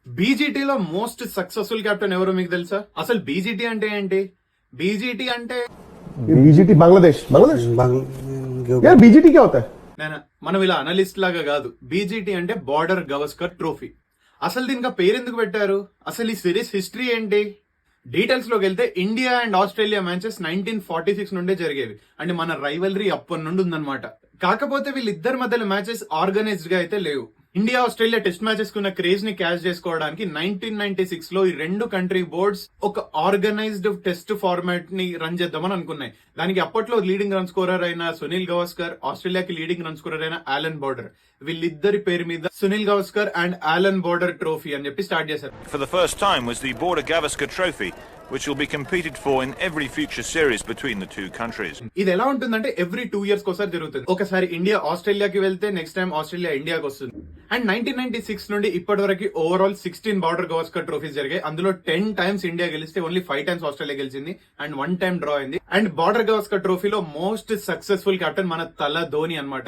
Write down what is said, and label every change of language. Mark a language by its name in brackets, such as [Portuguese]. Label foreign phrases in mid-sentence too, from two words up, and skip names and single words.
[Telugu] బీజీటీలో మోస్ట్ సక్సెస్ఫుల్ కెప్టెన్ ఎవరో మీకు తెలుసా? అసలు బీజీటీ అంటే ఏంటి? బీజీటీ అంటే [Hindi] बीजेटी बांग्लादेश बांग्लादेश यार बीजेटी क्या होता है? [Telugu] మనం ఇలా అనలిస్ట్ లాగా కాదు. బీజీటీ అంటే బార్డర్ గవస్కర్ ట్రోఫీ. అసలు దీనికి పేరు ఎందుకు పెట్టారు? అసలు ఈ సిరీస్ హిస్టరీ ఏంటి? డీటెయిల్స్ లోకి వెళ్తే ఇండియా అండ్ ఆస్ట్రేలియా మ్యాచెస్ 1946 నుండే జరిగేవి. అంటే మన రైవలరీ అప్పటి నుండి ఉందన్నమాట. కాకపోతే వీళ్ళిద్దరి మధ్యలో మ్యాచెస్ ఆర్గనైజ్డ్ గా అయితే లేవు. ఇండియా ఆస్ట్రేలియా టెస్ట్ మ్యాచెస్ కున్న క్రేజ్ ని క్యాచ్ చేసుకోవడానికి 1996 లో ఈ రెండు కంట్రీ బోర్డ్స్ ఒక ఆర్గనైజ్డ్ టెస్ట్ ఫార్మాట్ ని రన్ చేద్దామని అనుకున్నాయి. దానికి అప్పట్లో లీడింగ్ రన్ స్కోరర్ అయిన సునీల్ గవాస్కర్, ఆస్ట్రేలియాకి లీడింగ్ రన్ స్కోరర్ అయిన ఆలన్ బోర్డర్, వీళ్ళిద్దరి పేరు మీద సునీల్ గవాస్కర్ అండ్ ఆలన్ బోర్డర్ ట్రోఫీ అని చెప్పి స్టార్ట్ చేశారు. [English] For the first time was the Border Gavaskar Trophy, which will be competed for in every future series between the two countries. [Telugu] ఇది ఎలా ఉంటుందంటే ఎవ్రీ 2 years ఒకసారి జరుగుతుంది. ఒకసారి ఇండియా ఆస్ట్రేలియాకి వెళ్తే నెక్స్ట్ టైం ఆస్ట్రేలియా ఇండియాకి వస్తుంది. అండ్ 1996 నుండి ఇప్పటి వరకు ఓవరాల్ 16 బార్డర్ గవాస్కర్ ట్రోఫీస్ జరిగాయి. అందులో 10 times ఇండియా గెలిస్తే ఓన్లీ 5 times ఆస్ట్రేలియా గెలిచింది అండ్ 1 time డ్రా అయింది. అండ్ బార్డర్ గవాస్కర్ ట్రోఫీలో మోస్ట్ సక్సెస్ఫుల్ కెప్టెన్ మన తల ధోని అన్నమాట.